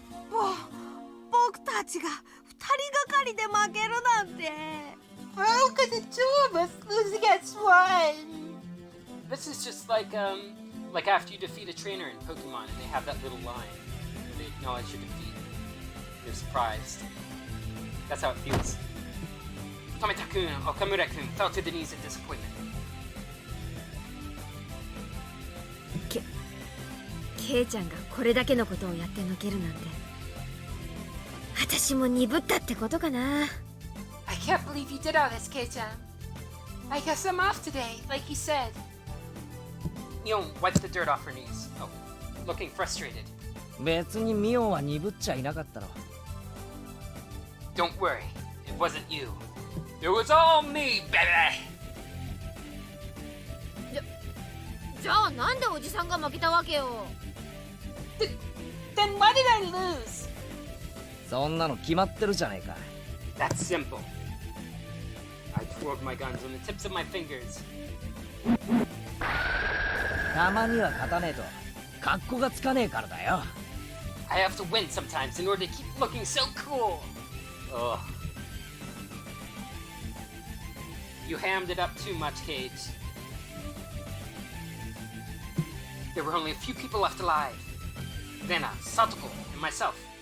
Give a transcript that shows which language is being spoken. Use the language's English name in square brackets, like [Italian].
[Japanese] 僕たちが2人がかりで負けるなんて [English] How could the two of us lose against one? This is just like after you defeat a trainer in Pokemon and they have that little line where they acknowledge your defeat. They're surprised. That's how it feels. Tomita-kun or Kamura-kun fell to the knees in disappointment. [Japanese] ケイちゃんがこれだけのことをやってのけるなんて私も鈍ったってことかな [English] I can't believe you did all this, Kei-chan. I guess I'm off today, like you said. Mion wiped the dirt off her knees. Oh, looking frustrated. [Japanese] 別にミオンは鈍っちゃいなかったろ。 [English] Don't worry, it wasn't you. It was all me, baby! [Japanese] じゃあなんでおじさんが負けたわけよ。 [English] Then why did I lose? [Japanese] そんなの決まってるじゃねえか。 [English] That's simple. I twirled my guns on the tips of my fingers. [Japanese] たまには勝たねえと格好がつかねえからだよ。 [English] I have to win sometimes in order to keep looking so cool. Ugh. You hammed it up too much, Cage. There were only a few people left alive. Rena, Satoko, and myself.